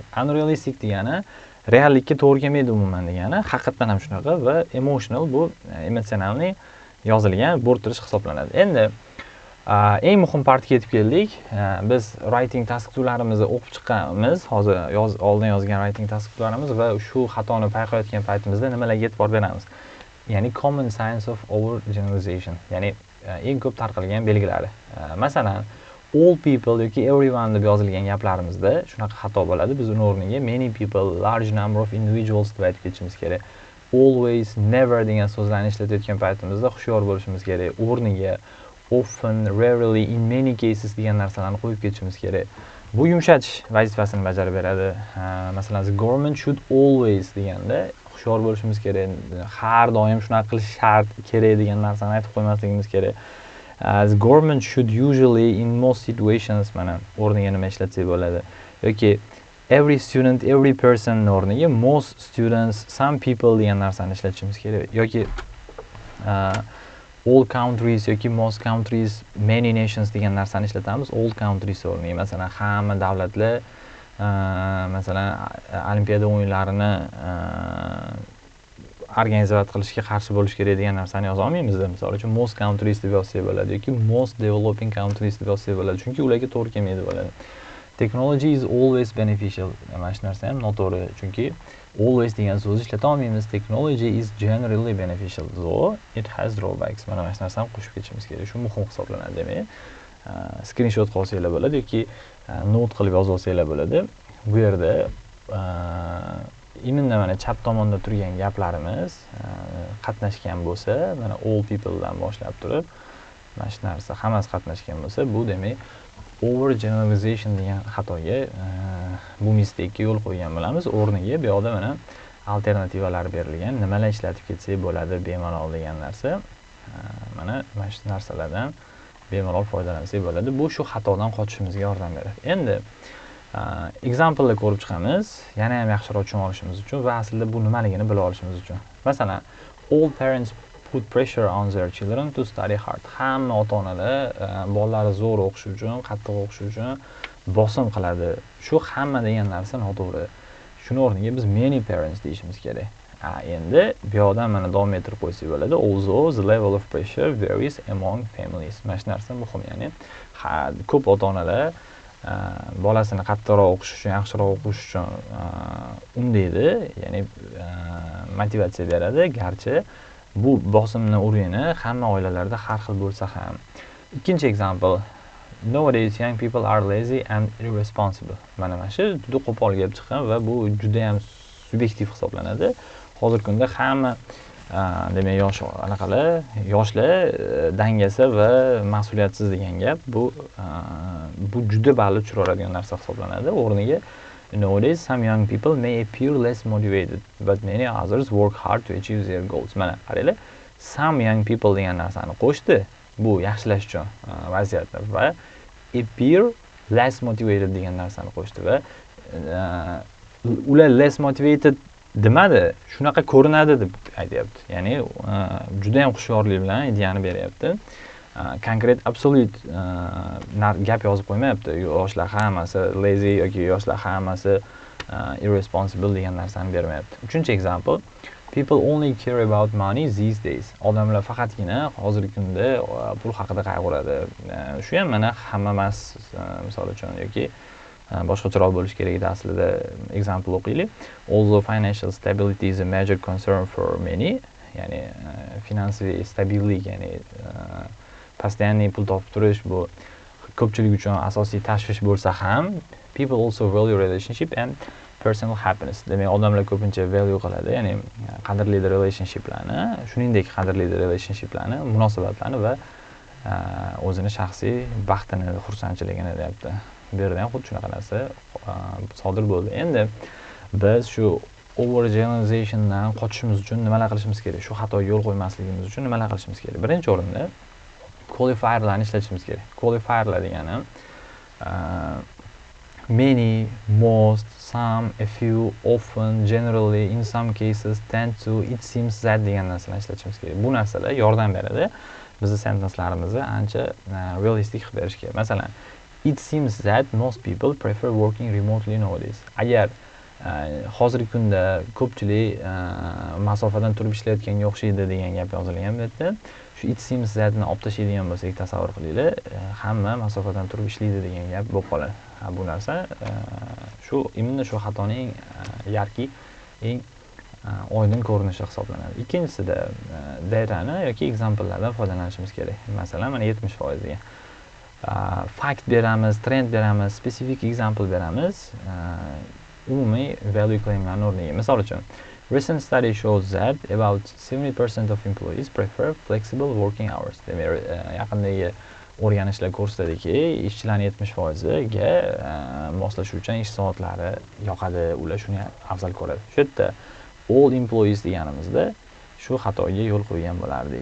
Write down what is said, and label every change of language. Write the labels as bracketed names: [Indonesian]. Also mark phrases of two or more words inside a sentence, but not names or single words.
[Uzbek] Unrealistic degani reallikka to'g'ri kelmaydi umuman degani, haqiqatan ham shunaqa va emotional bu emotsionalni yozilgan bo'rttirish hisoblanadi. Endi eng muhim partiga yetib keldik. Biz [English] writing task [Uzbek] 2larimizni o'qib chiqqanmiz. Hozir oldin yozgan [English] writing task [Uzbek] 2larimiz va shu xatoni payqayotgan paytimizda nimalarga e'tibor beramiz? Ya'ni [English] common signs of overgeneralization, [Uzbek] ya'ni eng ko'p tarqalgan belgilari. Masalan, [English] all people [Uzbek] yoki everyone deb yozilgan gaplarimizda shunaqa xato bo'ladi. Biz uni o'rniga [English] many people, large number of individuals [Uzbek] deb aytib ketishimiz kerak. [English] Always, never [Uzbek] degan so'zlarni ishlatayotgan paytimizda hushyor bo'lishimiz kerak. O'rniga [English] often, rarely, in many cases [Uzbek] degan narsalarni qo'yib ketishimiz kerak. Bu yumshatish vazifasini bajarib beradi. Masalan, [English] the government should always [Uzbek] deganda hushyor bo'lishimiz kerak. Har doim shunaqa qilish shart, kerak degan narsani aytib qo'ymasligimiz kerak. [English] The government should usually in most situations, [Uzbek] mana o'rniga nima ishlatsak bo'ladi. [English] Yoki every student, every person o'rniga most students, some people [Uzbek] degan narsani ishlatishimiz kerak. [English] Yoki all countries yoki most countries, many nations [Uzbek] degan narsani ishlatamiz. [English] All countries [Uzbek] o'rniga, masalan, hamma davlatlar masalan olimpiada o'yinlarini organizatsiya qilishga qarshi bo'lish kerak degan narsani yoza olmaymiz. Misol uchun [English] most countries [Uzbek] deb yozsak bo'ladi yoki [English] most developing countries [Uzbek] deb yozsak bo'ladi, chunki ularga to'g'ri kelmaydi bo'ladi. [English] Technology is always beneficial. [Uzbek] Mana shu narsa ham noto'g'ri, chunki always degan so'zni ishlata olmaymiz. [English] Technology is generally beneficial, though it has drawbacks. [Uzbek] Mana shu narsani qo'shib ketishimiz kerak. Shu muhim hisoblanadi, demak. Screenshot qilsanglar bo'ladi yoki note qilib yozib olsanglar bo'ladi. Bu yerda imminda mana chap tomonda turgan gaplarimiz qatnashgan bo'lsa, mana [English] all people [Uzbek] dan boshlab turib, mana shu narsa hammasi qatnashgan bo'lsa, bu demak [English] over generalization [Uzbek] degan xatoga bu mistake'ga yo'l qo'ygan bo'lamiz. O'rniga bu yoqda mana alternativalar berilgan. Nimalar ishlatib ketsak bo'ladi bemalol degan narsa. Mana shu narsalardan bemalol foydalansak bo'ladi. Bu shu xatodan qochishimizga yordam beradi. Endi example'ni ko'rib chiqamiz, yana ham yaxshiroq tushuna olishimiz uchun va aslida bu nimaligini bila olishimiz uchun. Masalan, [English] all parents put pressure on their children to study hard. [Uzbek] Hamma ota-onalar bolalari zo'r o'qish uchun, qattiq o'qish uchun bosim qiladi. Shu hamma degan narsa noto'g'ri. Shuni o'rniga biz [English] many parents [Uzbek] deyishimiz kerak. Endi bu yoqdan mana davom ettirib qo'ysak bo'ladi. [English] Although the level of pressure varies among families. [Uzbek] Mana shu narsa muhim, ya'ni ko'p ota-onalar bolasini qattiqroq o'qish uchun, yaxshiroq o'qish uchun undaydi, ya'ni motivatsiya beradi, garchi bu bosimni o'rni hamma oilalarda har xil bo'lsa ham. Ikkinchi example. [English] Nowadays young people are lazy and irresponsible. [Uzbek] Mana shu juda qo'pol gap chiqqan va bu juda ham subyektiv hisoblanadi. Hozirgi kunda hamma demak yoshlar dangasa va mas'uliyatsiz degan gap bu juda ba'li tushiradigan narsa hisoblanadi. [English] O'rniga nowadays some young people may appear less motivated but many others work hard to achieve their goals. [Uzbek] Mana qaranglar, [English] some young people [Uzbek] degan narsani qo'shdi. Bu yaxshilash uchun vaziyatni va [English] appear less motivated [Uzbek] degan narsani qo'shdi va ular [English] less motivated [Uzbek] demadi, shunaqa ko'rinadi deb aytyapti. Ya'ni juda ham hushyorlik bilan ideyani beryapti. Konkret absolute gap yozib qo'ymayapti. Yoshlar hammasi lazy yoki yoshlar hammasi irresponsible degan narsani bermayapti. Uchinchi example. [English] People only care about money these days. [Uzbek] Odamlar faqatgina hozirgi kunda pul haqida qayg'uradi. Shu ham mana hamma emas, misol uchun yoki boshqacharoq bo'lish kerak edi aslida. Example o'qiylik. [English] Although financial stability is a major concern for many, [Uzbek] ya'ni finansiy stabillik, ya'ni постоянный pul topib turish bu ko'pchilik uchun asosiy tashvish bo'lsa ham, [English] people also value relationship and personal happiness. [Uzbek] Demak, odamlar ko'pincha value qiladi, ya'ni qadrlaydi relationshiplarni, shuningdek qadrlaydi relationshiplarni, munosabatlarni va o'zini shaxsiy baxtini, xursandchiligini deyapti. Bu yerda ham xuddi shunaqa narsa sodir bo'ldi. Endi biz shu [English] over generalizationdan [Uzbek] qochishimiz uchun nimalar qilishimiz kerak? Shu xatoga yo'l qo'ymasligimiz uchun nimalar qilishimiz kerak? Birinchi o'rinda qualifierlarni ishlatishimiz kerak. Qualifierlar degani [English] many, most, some, a few, often, generally, in some cases, tend to, it seems that [Uzbek] degan narsalarni ishlatishimiz kerak. Bu narsalar yordam beradi bizni sentencelarimizni ancha realistik qilib berishga. Masalan, [English] it seems that most people prefer working remotely nowadays. [Uzbek] Agar hozirgi kunda ko'pchilik masofadan turib ishlayotganga o'xshaydi degan gap yozilgan bu yerda. Shu [English] it seems thatni [Uzbek] olib tashlaydigan bo'lsak, tasavvur qilinglar, hamma masofadan turib ishlaydi degan gap bo'lib qoladi. Bu narsa imенно shu xatoning yarki eng oydin ko'rinishi hisoblanadi. Ikkinchisida datani yoki examplelardan foydalanishimiz kerak. Masalan, mana 70% degan. Fact beramiz, trend beramiz, [English] specific example [Uzbek] beramiz, umumiy [English] value claimlarni [Uzbek] o'rniga. Misol uchun, [English] recent study shows that about 70% of employees prefer flexible working hours. [Uzbek] Demak, yaqindagi o'rganishlar ko'rsatadiki, ishchilarning 70%ga moslashuvchan ish soatlari yoqadi, ular shuni afzal ko'radi. Shu yerda [English] all employees [Uzbek] deganimizda shu xatoga yo'l qo'ygan bo'lardik.